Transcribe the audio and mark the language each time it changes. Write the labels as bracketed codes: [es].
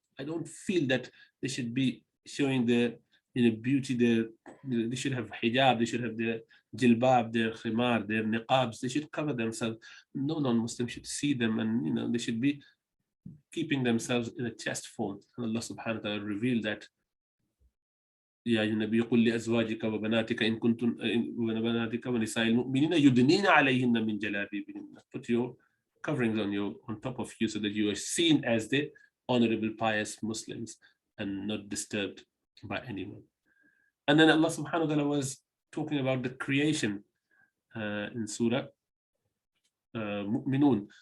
[en] I don't feel that they should be showing the beauty. They should have hijab, they should have their jilbab, their khimar, their niqabs. They should cover themselves. No non-Muslim should see them, and they should be keeping themselves in a chest form. And Allah subhanahu wa ta'ala revealed that, [ar] يا النبي قل لأزواجك وبناتك إن كنتن وبناتك ونساء المؤمنين يدنين عليهن من جلابيبهن. [en] Put your coverings on top of you so that you are seen as the honorable, pious Muslims and not disturbed by anyone. And then Allah subhanahu wa ta'ala was talking about the creation in Surah Mu'minun.